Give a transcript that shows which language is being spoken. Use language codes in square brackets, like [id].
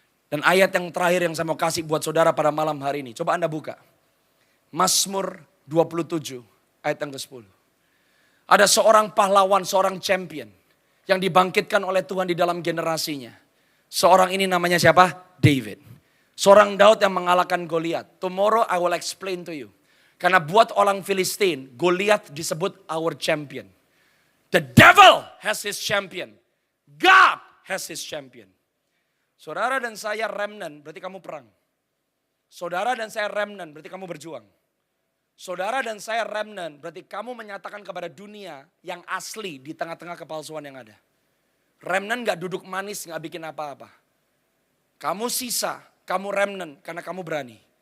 [id] Dan ayat yang terakhir yang saya mau kasih buat saudara pada malam hari ini. Coba Anda buka. Mazmur 27 ayat yang ke-10. Ada seorang pahlawan, seorang champion yang dibangkitkan oleh Tuhan di dalam generasinya. Seorang ini namanya siapa? David. Seorang Daud yang mengalahkan Goliat. [en] Tomorrow I will explain to you. [id] Karena buat orang Filistin, Goliat disebut [en] our champion. The devil has his champion. God has his champion. [id] Saudara dan saya remnant, berarti kamu perang. Saudara dan saya remnant, berarti kamu berjuang. Saudara dan saya remnant, berarti kamu menyatakan kepada dunia yang asli di tengah-tengah kepalsuan yang ada. Remnant gak duduk manis, gak bikin apa-apa. Kamu sisa, kamu remnant karena kamu berani.